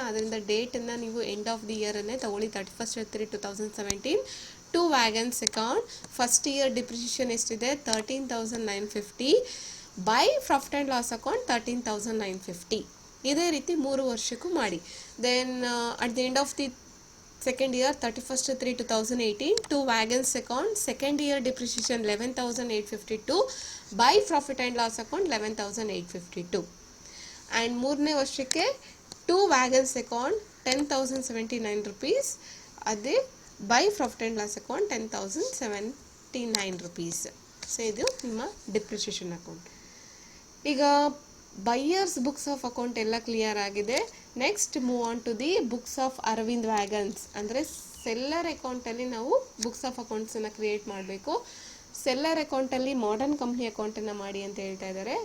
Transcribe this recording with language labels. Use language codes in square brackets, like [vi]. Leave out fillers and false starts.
[kn] ಆದ್ದರಿಂದ ಡೇಟನ್ನು ನೀವು end of the ಇಯರನ್ನೇ ತಗೊಳ್ಳಿ 31/3/2017. [en] To wagons account first year depreciation ಎಷ್ಟಿದೆ 13,950 by profit and loss account 13,950. [kn] ಇದೇ ರೀತಿ 3 ವರ್ಷಕ್ಕೂ ಮಾಡಿ. [en] then at the end of the second year 31st 3 2018, 2 wagons account, second year depreciation 11,852, by profit and loss account 11,852, and [kn] ಮೂರನೇ ವರ್ಷಕ್ಕೆ [en] 2 wagons account 10,079 rupees, ಅದೇ by profit and loss account 10,079 rupees. [kn] So ಇದು ನಿಮ್ಮ depreciation account. ಈಗ buyers books of account ಎಲ್ಲ clear ಆಗಿದೆ. [en] Next move on to the books of Arvind wagons. [kn] ಅಂದರೆ seller ಅಕೌಂಟಲ್ಲಿ ನಾವು ಬುಕ್ಸ್ ಆಫ್ ಅಕೌಂಟ್ಸನ್ನು ಕ್ರಿಯೇಟ್ ಮಾಡಬೇಕು. ಸೆಲ್ಲರ್ ಅಕೌಂಟಲ್ಲಿ ಮಾಡರ್ನ್ ಕಂಪ್ನಿ ಅಕೌಂಟನ್ನು ಮಾಡಿ ಅಂತ ಹೇಳ್ತಾ ಇದ್ದಾರೆ.